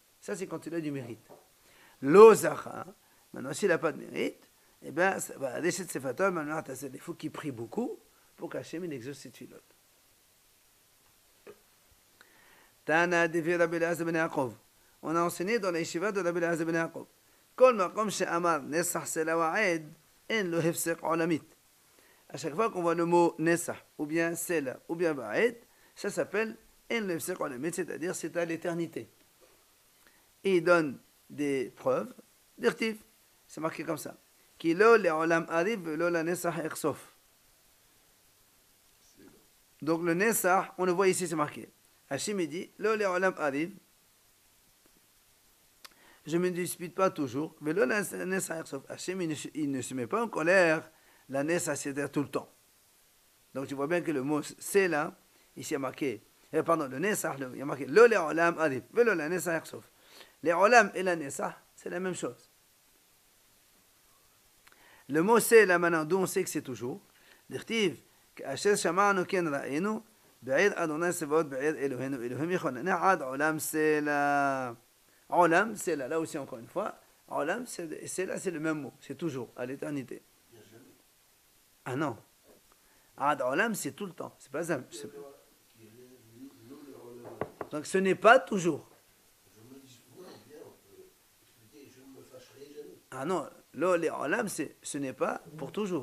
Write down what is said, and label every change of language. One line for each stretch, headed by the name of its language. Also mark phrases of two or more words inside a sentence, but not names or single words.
French: Ça c'est quand il a du mérite. L'ozacha, maintenant s'il n'a pas de mérite, eh bien il faut qu'il prie beaucoup pour qu'Hachem il exauce cette filote.
Hebrew: תנא דבי רבי אליעזר בן יעקב.
French: On a enseigné dans la yeshiva de Rabbi Eliezer ben Yaakov.
Hebrew: כל מקום שנאמר נצח סלה ועד אין לו הפסק עולמית.
French: À chaque fois qu'on voit le mot nesach, ou bien sela, ou bien wa'ed, ça s'appelle
Hebrew: אין לו הפסק עולמית,
French: c'est-à-dire c'est à l'éternité. Et il donne des preuves, dirtiv, c'est marqué comme ça.
Hebrew: כי לא לעולם אריב לא לנצח אקצוף.
French: Donc le nesach, on le voit ici, c'est marqué. Hachem dit,
Hebrew: לא לעולם אריב,
French: je ne me dispute pas toujours, mais
Hebrew: לא לנצח אקצוף.
French: Hachem, il ne se met pas en colère, la nesach, c'est-à-dire tout le temps. Donc tu vois bien que le mot c'est là, ici il y a marqué, le nesach, il y a marqué,
Hebrew: לא לעולם אריב, לא לנצח אקצוף.
French: Les olam et la nessa, c'est la même chose. Le mot c'est là maintenant, d'où on sait que c'est toujours.
Hebrew: D'irtiv, כאשר שמענו כן ראינו, בעיר אדוני צבאות בעיר אלוהינו, אלוהים יכוננה עד עולם סלע.
French: Olam, c'est là. Là aussi, encore une fois, Olam, c'est là, c'est le même mot. C'est toujours, à l'éternité. Ah non.
Hebrew: עד עולם,
French: c'est tout le temps. C'est pas ça. Donc ce n'est pas toujours. Ah non,
Hebrew: לא לעולם,
French: ce n'est pas pour toujours.